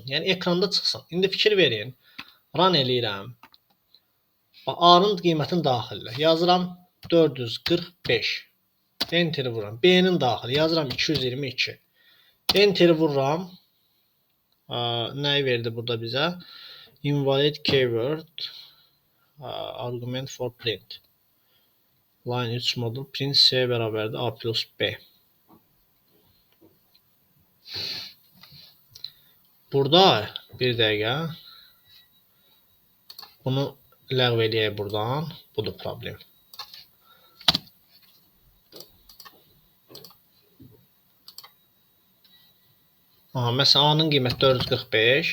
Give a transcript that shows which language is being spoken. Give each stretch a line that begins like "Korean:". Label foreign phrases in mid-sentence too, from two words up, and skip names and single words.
Azerbaijani: Yəni ekranda çıxsın. İndi fikir verin. Run eləyirəm. Bax, A-nın qiymətini daxil elə. Yazıram 445. Enteri vururam. B-nin daxil. Yazıram 222. Enteri vururam. Nəyi verdi burada bizə?
English: Invalid keyword. Argument for print.
Azerbaijani: Line 3 modul print C bərabərdir A plus B. Burada bir dəqiqə. Bunu ləğv edəyək buradan. Budur problem. Məsələn, A-nın qiyməti 445.